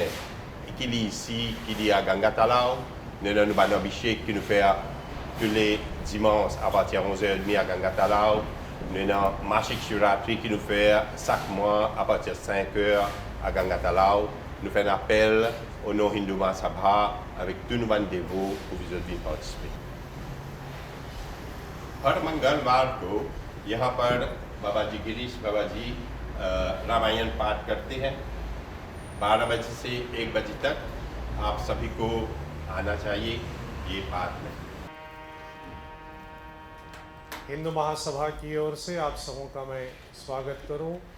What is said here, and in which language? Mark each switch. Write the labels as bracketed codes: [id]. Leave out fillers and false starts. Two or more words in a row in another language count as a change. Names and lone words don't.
[fr] Qui est ici, qui est à Gangatala. Nous avons un Abhishek qui nous fait tous les dimanches à partir de 11h30 à Gangatala. Nous avons Mashik Shiratri qui nous fait chaque mois à partir de 5h à Gangatala. Nous faisons un appel au nom Hindu Mahasabha avec tous nos dévots pour vous venir participer. [hi] हर मंगलवार को यहाँ पर बाबा जी गिरीश बाबा जी रामायण पाठ करते हैं 12 बजे से 1 बजे तक। आप सभी को आना चाहिए ये पाठ में। हिंदू महासभा की ओर से आप सबों का मैं स्वागत करूं।